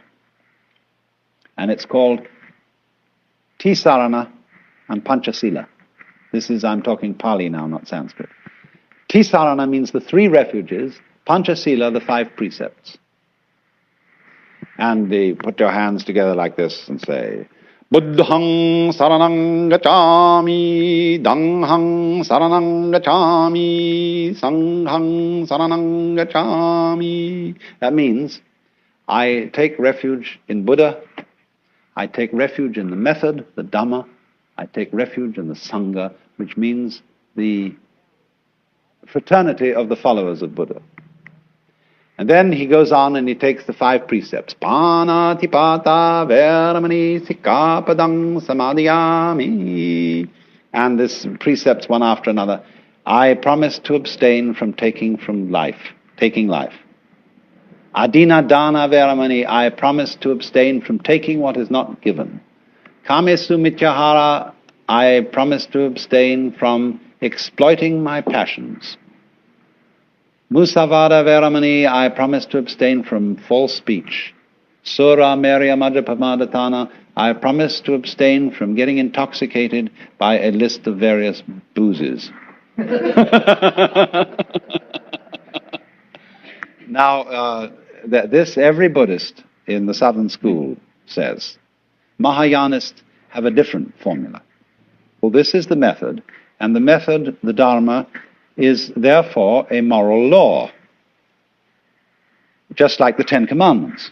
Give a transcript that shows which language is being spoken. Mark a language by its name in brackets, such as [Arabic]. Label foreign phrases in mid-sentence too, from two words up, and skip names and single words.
[English] And it's called Tisarana and Panchasila. I'm talking Pali now, not Sanskrit. Tisarana means the 3 refuges, Panchasila, the 5 precepts. And they put your hands together like this and say, [Pali] Buddhang saranang gacchami, Danghang saranang gacchami, Sanghang saranang gacchami. [English] That means, I take refuge in Buddha, I take refuge in the method, the Dhamma, I take refuge in the Sangha, which means the fraternity of the followers of Buddha. And then he goes on and he takes the 5 precepts. [Pali] Panatipata veramani sikkapadang samadhiyami. [English] And this precepts one after another. I promise to abstain from taking life. [Pali] Adina dana veramani. [English] I promise to abstain from taking what is not given. [Pali] Kamesu mityahara. [English] I promise to abstain from exploiting my passions. [Pali] Musavada veramani, [English] I promise to abstain from false speech. [Pali] Sura merya madhyapamadhatana, [English] I promise to abstain from getting intoxicated by a list of various boozes. Now, this every Buddhist in the Southern School says. Mahayanists have a different formula. Well, this is the method, and the method, the Dharma, is therefore a moral law, just like the Ten Commandments.